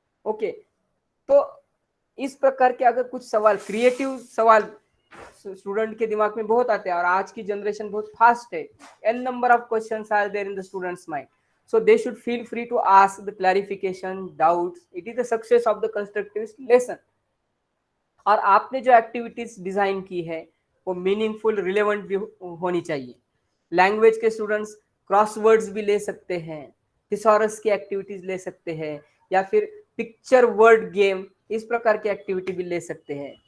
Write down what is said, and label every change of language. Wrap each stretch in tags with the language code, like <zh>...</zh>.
<hi>Okay, तो इस प्रकार के अगर कुछ सवाल, क्रिएटिव सवाल स्टूडेंट के दिमाग में बहुत आते हैं और आज की जनरेशन बहुत फास्ट है,</hi> <en>An number of questions are there in the students mind, so they should feel free to ask the clarification doubts. It is the success of the constructivist lesson.</en> <hi>और आपने जो एक्टिविटीज डिजाइन की है वो meaningful, relevant भी होनी चाहिए। Language के स्टूडेंट्स क्रॉसवर्ड्स भी ले सकते हैं, थिसॉरस की एक्टिविटीज ले सकते हैं, या फिर पिक्चर वर्ड गेम, इस प्रकार की एक्टिविटी भी ले सकते हैं।</hi>